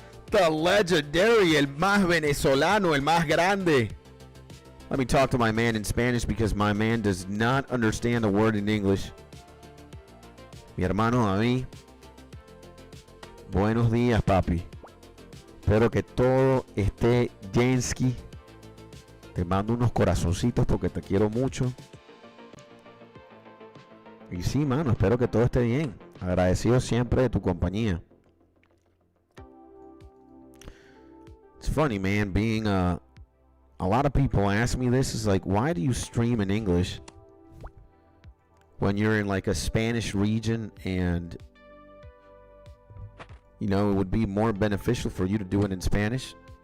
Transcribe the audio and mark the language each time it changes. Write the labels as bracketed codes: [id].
[en] The legendary, [es] el más venezolano, el más grande. [en] Let me talk to my man in Spanish because my man does not understand a word in English. [es] Mi hermano David. Buenos días, papi. Espero que todo esté Jensky. Te mando unos corazoncitos porque te quiero mucho. Y sí, mano, espero que todo esté bien. Agradecido siempre de tu compañía. [en] It's funny, man, being a lot of people ask me this, is like, why do you stream in English when you're in like a Spanish region, and you know, it would be more beneficial for you to do it in Spanish?